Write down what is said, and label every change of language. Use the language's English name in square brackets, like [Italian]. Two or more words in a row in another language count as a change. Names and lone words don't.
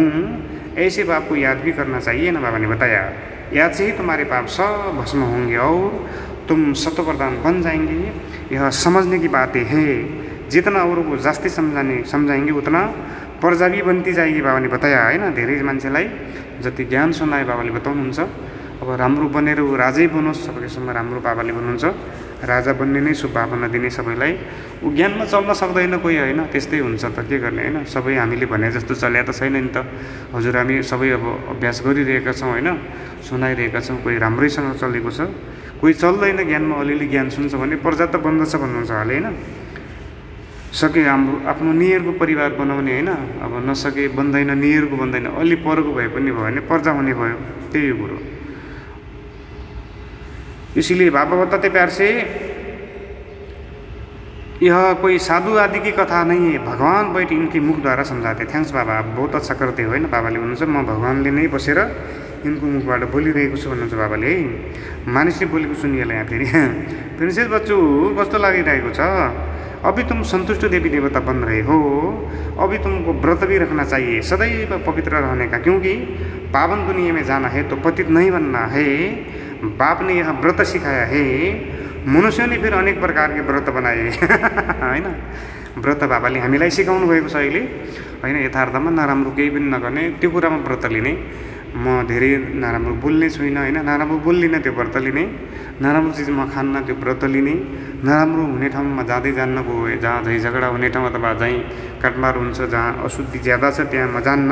[Hindi] ऐसे बाप को याद भी करना चाहिए ना, बाबा ने बताया। याद से ही तुम्हारे पाप सब भस्म होंगे और तुम सत्वप्रधान बन जाएंगे। यह समझने की बातें है, जितना औरों को जास्ती समझाएंगे उतना प्रजा भी बनती जाएगी। बाबा ने बताया है ना, [Nepali] धेरै मान्छेलाई जति ज्ञान सुनाए बाबाले बताउनुहुन्छ। अब राम्रो बनेर ऊ राजै बनोस्, सबैसम्म राम्रो बाबाले भन्नुहुन्छ। राजा बन्ने नै शुभभावना दिने सबैलाई। ऊ ज्ञानमा चल्न सक्दैन कोही होइन, त्यस्तै हुन्छ त के गर्ने होइन। सबै हामीले भने जस्तो चल्या त छैन नि त। हजुर हामी सबै अब अभ्यास गरिरहेका छौँ होइन, सुनाइरहेका छौँ। कोही राम्रैसँग चलेको छ, कोही चल्दैन ज्ञानमा, अलिअलि ज्ञान सुन्छ भने प्रजा त बन्दछ भन्नुहुन्छ हालै होइन। सके हाम्रो आफ्नो नियरको परिवार बनाउने होइन, अब नसके बन्दैन, नियरको बन्दैन, अलि परको भए पनि भयो भने प्रजा हुने भयो, त्यही हो कुरो। [Hindi] इसीलिए बाबा बताते प्यार से, यह कोई साधु आदि की कथा नहीं है, भगवान बैठ इनके मुख द्वारा समझाते। थैंक्स बाबा, आप बहुत अच्छा करते हो होइन। [Nepali] बाबाले भन्नुहुन्छ म भगवानले नै बसेर यिनको मुखबाट बोलिरहेको छु भन्नुहुन्छ बाबाले है। मानिसले बोलेको सुनिएला यहाँ फेरि। प्रिन्सेस बच्चू कस्तो लागिरहेको छ? [Hindi] अभी तुम संतुष्ट देवी देवता बन रहे हो, अभी तुमको व्रत भी रखना चाहिए, सदैव पवित्र रहने का, क्योंकि पावन दुनिया में जाना है तो पतित नहीं बनना है। बाप ने यह व्रत सिखाया है। मनुष्यों ने फिर अनेक प्रकार के व्रत बनाए होइन। [Nepali] व्रत बाबाले हामीलाई सिकाउनु भएको छ अहिले होइन। यथार्थमा नराम्रो केही पनि नगर्ने, त्यो कुरामा व्रत लिने। म धेरै नराम्रो बोल्ने छुइनँ होइन, नराम्रो बोल्दिनँ, त्यो व्रत लिने। नराम्रो चिज म खान्न, त्यो व्रत लिने। नराम्रो हुने ठाउँमा जाँदै जान्न, जहाँ झै झगडा हुने ठाउँ अथवा जहीँ काटमार हुन्छ, जहाँ अशुद्धि ज्यादा छ त्यहाँ म जान्न।